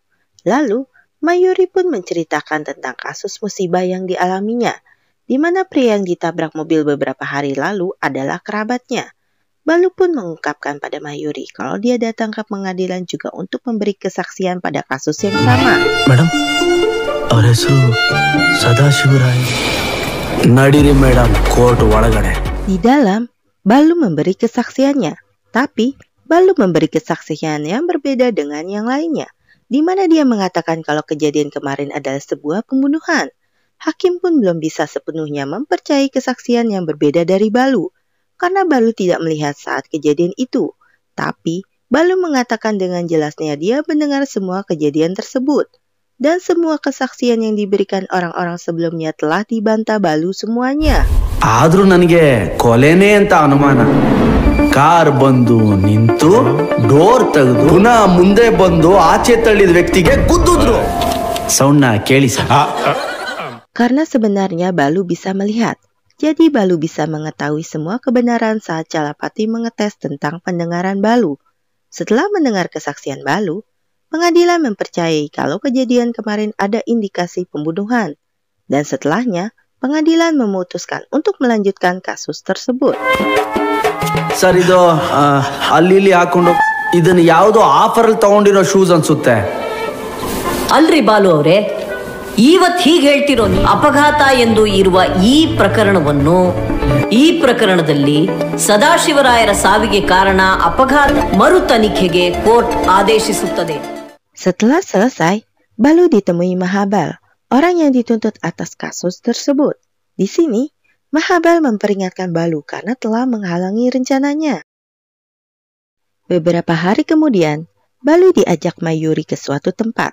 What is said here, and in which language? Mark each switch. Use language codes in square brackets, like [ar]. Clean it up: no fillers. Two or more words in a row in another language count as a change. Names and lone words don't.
[id] Lalu, Mayuri pun menceritakan tentang kasus musibah yang dialaminya, di mana pria yang ditabrak mobil beberapa hari lalu adalah kerabatnya. Balu pun mengungkapkan pada Mayuri kalau dia datang ke pengadilan juga untuk memberi kesaksian pada kasus yang sama. [en] Madam, our [kn] ಹೆಸರು ಸದಾಶಿವರಾಯ. ನಡೀರಿ ಮೇಡಮ್, ಕೋರ್ಟ್ ಒಳಗಡೆ. [id] Di dalam, Balu memberi kesaksiannya, tapi Balu memberi kesaksian yang berbeda dengan yang lainnya, di mana dia mengatakan kalau kejadian kemarin adalah sebuah pembunuhan. Hakim pun belum bisa sepenuhnya mempercayai kesaksian yang berbeda dari Balu, karena Balu tidak melihat saat kejadian itu. Tapi, Balu mengatakan dengan jelasnya dia mendengar semua kejadian tersebut. Dan semua kesaksian yang diberikan orang-orang sebelumnya telah dibantah Balu semuanya. [kn] ಆದ್ರೂ ನನಗೆ ಕೊಲೆನೇ ಅಂತ ಅನುಮಾನ. ಕಾರ್ ಬಂದು ನಿಂತು ಡೋರ್ ತೆಗೆದು ಪುನಃ ಮುಂದೆ ಬಂದು ಆಚೆ ತಳ್ಳಿದ ವ್ಯಕ್ತಿಗೆ ಗುದ್ದಿದ್ರು. ಸೌಂಡ್ನ ಕೇಳಿ ಸರ್. [id] Karena sebenarnya Balu bisa melihat. Jadi Balu bisa mengetahui semua kebenaran saat Calapati mengetes tentang pendengaran Balu. Setelah mendengar kesaksian Balu, pengadilan mempercayai kalau kejadian kemarin ada indikasi pembunuhan. Dan setelahnya, pengadilan memutuskan untuk melanjutkan kasus tersebut. [kn] ಸರ್, ಇದು ಅಲ್ಲಿ ಹಾಕೊಂಡು ಇದನ್ನ ಯಾವುದೋ ಆಫರ್ ತಗೊಂಡಿರೋ ಶೂಸ್ ಅನ್ಸುತ್ತೆ. ಅಲ್ರಿ ಬಾಲು ಅವರೇ, ಇವತ್ತು ಹೀಗೆ ಹೇಳ್ತಿರೋ ಅಪಘಾತ ಎಂದು ಇರುವ ಈ ಪ್ರಕರಣದಲ್ಲಿ ಸದಾಶಿವರಾಯರ ಸಾವಿಗೆ ಕಾರಣ ಅಪಘಾತ ಮರು ತನಿಖೆಗೆ ಕೋರ್ಟ್ ಆದೇಶಿಸುತ್ತದೆ. [id] Setelah selesai, Balu ditemui Mahabal, orang yang dituntut atas kasus tersebut. Di sini, Mahabal memperingatkan Balu karena telah menghalangi rencananya. Beberapa hari kemudian, Balu diajak Mayuri ke suatu tempat.